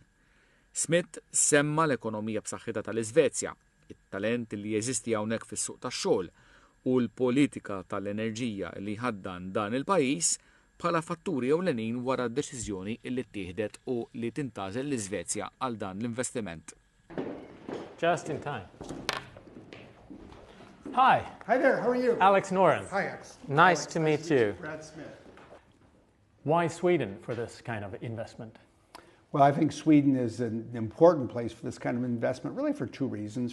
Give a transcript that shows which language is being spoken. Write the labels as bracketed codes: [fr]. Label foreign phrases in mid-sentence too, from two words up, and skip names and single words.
[mt] Smith semma l-ekonomija b'saħħitha tal-Iżvezja, it-talent li jeżisti hawnhekk fis-suq tax-xogħol u l-politika tal-enerġija li ħaddan dan il-pajjiż bħala fatturi ewlenin wara d-deċiżjoni li ttieħdet u li tintażel l-Iżvezja għal dan l-investiment. [en] Just in time. Hi. Hi there, how are you? Alex Noren. Hi, Alex. Nice to meet you. Brad Smith. Why Sweden for this kind of investment? Well, I think Sweden is an important place for this kind of investment, really for two reasons.